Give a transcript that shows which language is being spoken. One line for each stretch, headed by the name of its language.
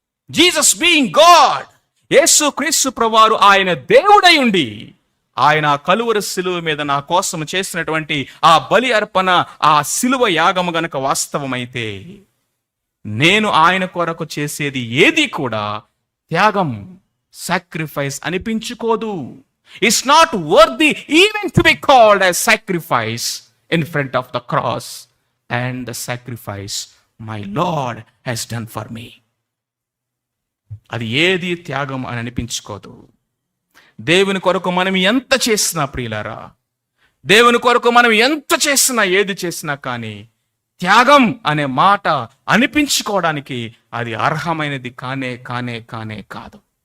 English: Jesus being God,
Telugu: యేసు క్రీస్తు ప్రభువారు ఆయన దేవుడై ఉండి ఆయన కలువరి సిలువ మీద నా కోసం చేసినటువంటి ఆ బలి అర్పణ, ఆ సిలువ యాగము గనక వాస్తవమైతే నేను ఆయన కొరకు చేసేది ఏది కూడా త్యాగం, sacrifice అనిపించుకోదు.
English: Is not worthy even to be called as sacrifice in front of the cross and the sacrifice my Lord has done for me.
Telugu: అది ఏది త్యాగం అని అనిపించుకోదు. దేవుని కొరకు మనం ఎంత చేసినా ప్రియులారా, దేవుని కొరకు మనం ఎంత చేసినా, ఏది చేసినా కానీ త్యాగం అనే మాట అనిపించుకోవడానికి అది అర్హమైనది కానే కాదు.